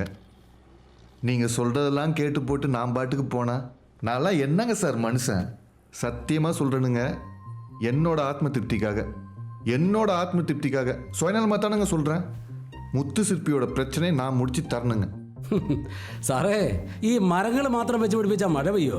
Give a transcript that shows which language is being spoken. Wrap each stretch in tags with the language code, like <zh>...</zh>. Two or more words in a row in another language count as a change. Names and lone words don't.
<ta>நீங்கள் சொல்கிறதெல்லாம் கேட்டு போட்டு நான் பாட்டுக்கு போனால் நான்லாம் என்னங்க சார் மனுஷன்? சத்தியமாக சொல்கிறேனுங்க, என்னோட ஆத்ம திருப்திக்காக சுயநலமாக தானுங்க சொல்கிறேன். முத்து சிற்பியோட பிரச்சனையை நான் முடிச்சு தரணுங்க.</ta> <ml>സാറേ, ഈ മരങ്ങൾ മാത്രം വെച്ച് പിടിപ്പിച്ചാൽ മഴ പെയ്യോ?</ml>